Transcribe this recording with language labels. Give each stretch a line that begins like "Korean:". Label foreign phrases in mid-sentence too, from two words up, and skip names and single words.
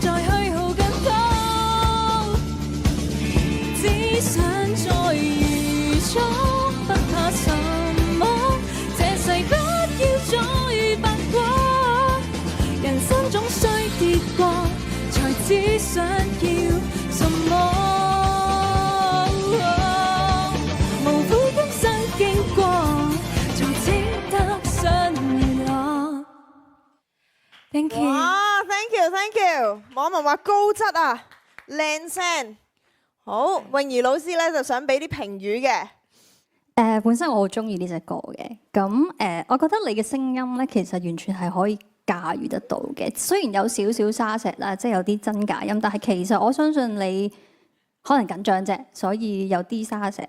Cantonese: 再虛耗更多，只想再如初，不怕什麼，這世不要再白過，人生總需跌過，才知想要什麼。
English: Thank you，
Cantonese: 哇 ，
English: thank you，thank you。
Cantonese: 網民話高質啊，靚聲。好，泳兒老師咧就想俾啲評語嘅。本身我好中意呢隻歌嘅，咁我覺得你嘅聲音咧其實完全係可以駕馭得到嘅。雖然有少少沙石啦，即係有啲真假音，但係其實我相信你可能緊張啫，所以有啲沙石。